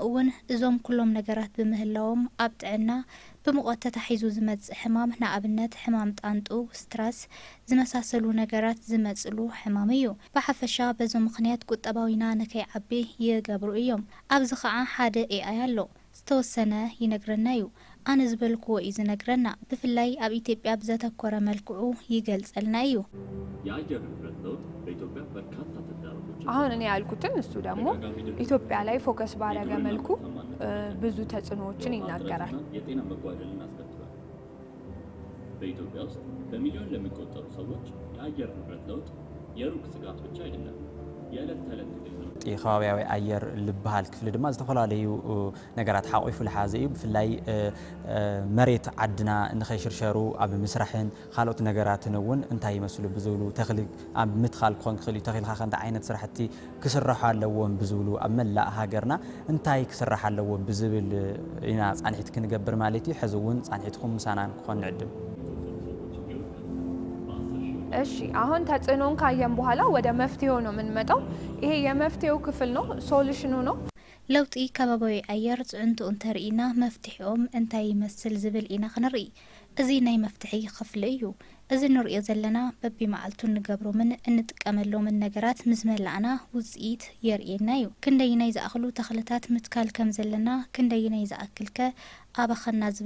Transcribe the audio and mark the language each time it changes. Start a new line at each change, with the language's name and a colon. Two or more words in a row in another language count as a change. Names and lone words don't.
Tigrinya: እውን እዞም ኩሎም ነገራት ብምህላዎም ኣብ ጥዕና ብሙቐት ተታሒዙ ዝመጽእ ሕማም ንኣብነት ሕማም ጣንጡ፣ ስትራስ ዝመሳሰሉ ነገራት ዝመጽሉ ሕማም እዩ። ብሓፈሻ በዞም ምኽንያት ቁጠባዊና ንከይዓቢ ይገብሩ እዮም። ኣብዚ ከዓ ሓደ ኤኣይ ኣሎ ዝተወሰነ ይነግረና እዩ። ኣነ ዝበልክዎ እዩ ዝነግረና። ብፍላይ ኣብ ኢትዮጵያ ብዘተኮረ መልክዑ ይገልጸልና እዩ።
Amharic: የአየር ንብረት ለውጥ በኢትዮጵያ በርካታ ተግዳሮቶች አሁን እኔ ያልኩትን እሱ ደግሞ ኢትዮጵያ ላይ ፎከስ ባደረገ መልኩ ብዙ ተጽዕኖዎችን ይናገራል። የጤና መጓደልን አስከትሏል። በኢትዮጵያ ውስጥ በሚሊዮን ለሚቆጠሩ ሰዎች የአየር ንብረት ለውጥ የሩቅ ስጋት ብቻ አይደለም፣ የዕለት ተዕለት ትግል ነው።
Tigrinya: ለውጢ ከባቢያዊ ኣየር ልበሃል ክፍሊ ድማ ዝተፈላለዩ ነገራት ሓቆይፉ ዝሓዘ እዩ ብፍላይ መሬት ዓድና ንኸይሽርሸሩ ኣብ ምስራሕን ካልኦት ነገራትን እውን እንታይ ይመስሉ ብዝብሉ ተኽሊ ኣብ ምትኻል ክኾን ክኽእል እዩ ተኺልካ እንታይ ዓይነት ስራሕቲ ክስርሑ ኣለዎም ብዝብሉ ኣብ መላእ ሃገርና እንታይ ክስራሕ ኣለዎም ብዝብል ኢና ጻንሒት ክንገብር ማለት እዩ ሕዚ እውን ጻንሒትኩም ምሳናን ክኾን ንዕድም
Amharic: እሺ አሁን ተጽዕኖን ካየን በኋላ ወደ መፍትሄው ነው የምንመጣው ይሄ የመፍትሄው ክፍል ነው ሶሉሽኑ ነው
Tigrinya: ለውጢ ከባቢያዊ ኣየር ጽዕንቱ እንተርኢና መፍትሒኦም እንታይ ይመስል ዝብል ኢና ክንርኢ እዚ ናይ መፍትሒ ክፍሊ እዩ እዚ ንሪኦ ዘለና በቢመዓልቱ ንገብሮምን እንጥቀመሎምን ነገራት ምስ መላእና ውፅኢት የርኤና እዩ ክንደይናይ ዝኣኽሉ ተኽልታት ምትካል ከም ዘለና ክንደይናይ ዝኣክልከ ኣባኸና ዝብል